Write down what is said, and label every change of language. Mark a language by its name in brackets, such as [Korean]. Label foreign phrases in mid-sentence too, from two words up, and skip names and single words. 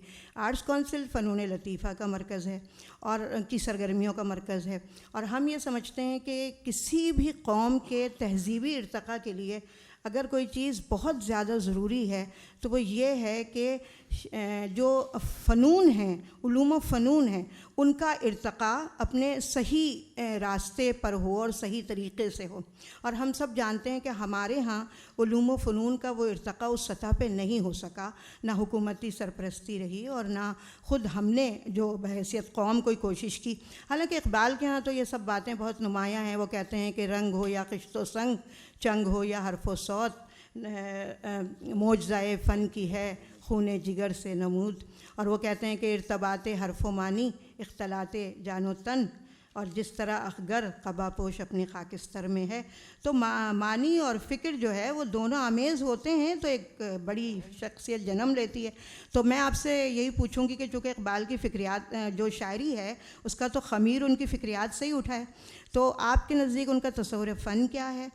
[Urdu] آرٹس کونسل فنون لطیفہ کا مرکز ہے اور کی سرگرمیوں کا مرکز ہے، اور ہم یہ سمجھتے ہیں کہ کسی بھی قوم کے تہذیبی ارتقاء کے لیے اگر کوئی چیز بہت زیادہ ضروری ہے تو وہ یہ ہے کہ جو فنون ہیں، علوم و فنون ہیں، ان کا ارتقاء اپنے صحیح راستے پر ہو اور صحیح طریقے سے ہو۔ اور ہم سب جانتے ہیں کہ ہمارے ہاں علوم و فنون کا وہ ارتقاء اس سطح پہ نہیں ہو سکا، نہ حکومتی سرپرستی رہی اور نہ خود ہم نے جو بحیثیت قوم کوئی کوشش کی۔ حالانکہ اقبال کے ہاں تو یہ سب باتیں بہت نمایاں ہیں۔ وہ کہتے ہیں کہ رنگ ہو یا قشت و سنگ، چنگ ہو یا حرف و صوت، معجزۂ فن کی ہے خون جگر سے نمود۔ اور وہ کہتے ہیں کہ ارتباط حرف و معنی اختلاط جان و تن، اور جس طرح اخگر قبا پوش اپنی خاکستر میں ہے۔ تو معنی اور فکر جو ہے وہ دونوں آمیز ہوتے ہیں تو ایک بڑی شخصیت جنم لیتی ہے۔ تو میں آپ سے یہی پوچھوں گی کہ چونکہ اقبال کی فکریات جو شاعری ہے اس کا تو خمیر ان کی فکریات سے ہی اٹھا ہے، تو آپ کے نزدیک ان کا تصور فن کیا ہے؟